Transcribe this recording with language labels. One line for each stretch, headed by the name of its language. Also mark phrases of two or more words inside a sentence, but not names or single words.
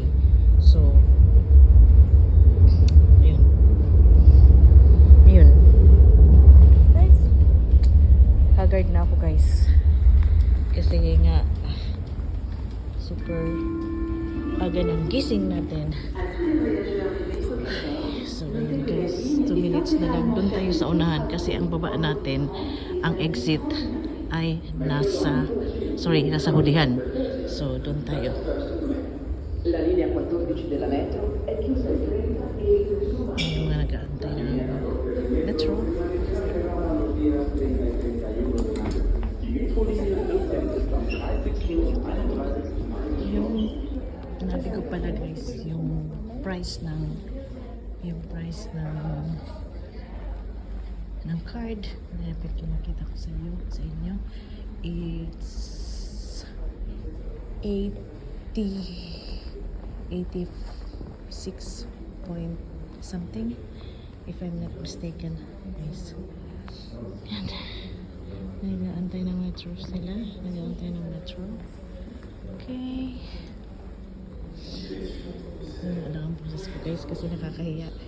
Filipino: So yun guys, haggard na ako, guys, kasi nga super aga ng gising natin. So yun, guys, 2 minutes na lang. Doon tayo sa unahan kasi ang baba natin, ang exit ay nasa hulihan. So doon tayo.
Italian: La linea 14 della metro è chiusa al 30 e
Filipino: Yung mga nag-aantay ng metro. Yung nabi ko pala, guys, yung price ng card. Dapat kinakita ko sa inyo.
English: It's 86 point something, if I'm not mistaken, guys.
Filipino: And nag-aantay ng metro sila. Nag-aantay ng metro. Okay. Ano ang process ko, guys, kasi nakakahiya.